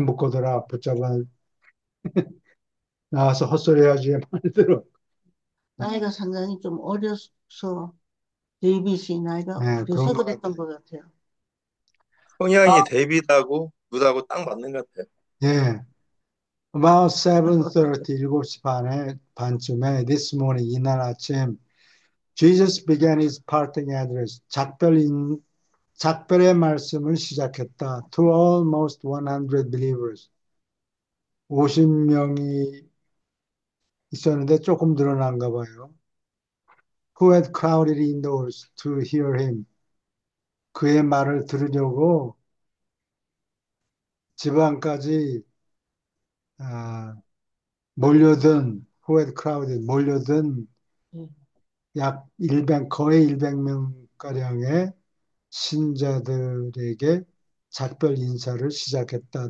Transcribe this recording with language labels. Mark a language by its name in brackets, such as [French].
[Korean] 묶어둬라, 붙잡아 나와서 헛소리하지 얘 말대로. 나이가 상당히 좀 어려서 데이빗이 나이가 네, 그런 것 그랬던 같아요. 것 같아요. 성향이 데이비드하고 루드하고 딱 맞는 것 같아요. [English] 예, about 7:30, [Korean] 7시 반쯤에 [English] this morning, [Korean] 이날 아침 [English] Jesus began his parting address. [Korean] 작별의 말씀을 시작했다. [English] To almost 100 believers. [Korean] 50명이 있었는데 조금 늘어난가 봐요. [English] Who had crowded indoors to hear him. [Korean] 그의 말을 들으려고 집 안까지 아, [English] who had crowded, [Korean] 몰려든 예, 약 100, 거의 100명가량의 신자들에게 작별 인사를 시작했다.